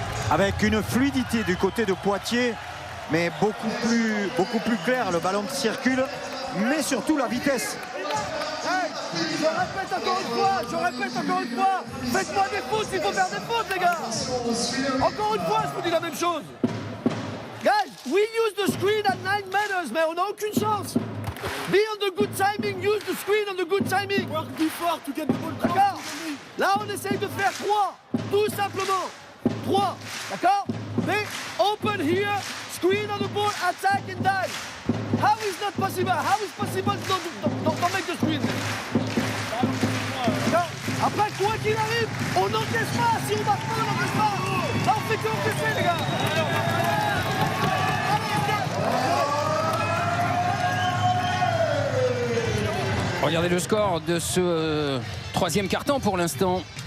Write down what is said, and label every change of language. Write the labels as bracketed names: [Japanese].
[French] Avec une fluidité du côté de Poitiers, mais beaucoup plus clair. Le ballon qui circule, mais surtout la vitesse. Hey, je répète encore une fois, faites-moi des fautes, il faut faire des fautes, les gars. Encore une fois, je vous dis la même chose. [English] Guys, we use the screen at 9 meters, [French] mais on n'a aucune chance. [English] Be on the good timing, use the screen on the good timing. Work before to get the ball. [French] D'accord. Là, on essaye de faire 3, tout simplement. 3, d'accord? [English] They open here, screen on the ball, attack and dive. How is that possible? How is possible don't make the screen? [French] Après, quoi qu'il arrive, on n'encaisse pas. Si on marque pas, on n'encaisse pas. Là, on fait que encaisser, les gars. Regardez le score de ce 3e quart-temps pour l'instant.